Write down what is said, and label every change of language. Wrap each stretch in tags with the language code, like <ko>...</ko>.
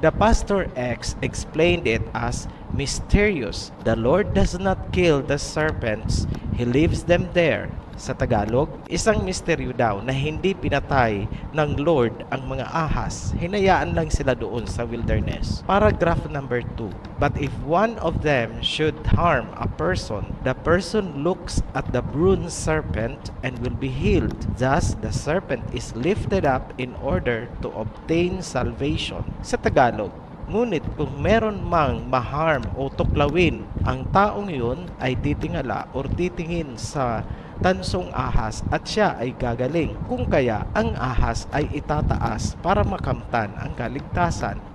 <en>The Pastor X explained it as mysterious. The Lord does not kill the serpents, He leaves them there.</en> <tl>Sa Tagalog, isang misteryo daw na hindi pinatay ng Lord ang mga ahas. Hinayaan lang sila doon sa wilderness.</tl> <en>Paragraph number 2. But if one of them should harm a person, the person looks at the bronze serpent and will be healed. Thus, the serpent is lifted up in order to obtain salvation.</en> <tl>Sa Tagalog, ngunit kung meron mang maharm o tuklawin, ang taong yun ay titingala o titingin sa tansong ahas at siya ay gagaling. Kung kaya ang ahas ay itataas para makamtan ang kaligtasan.</tl>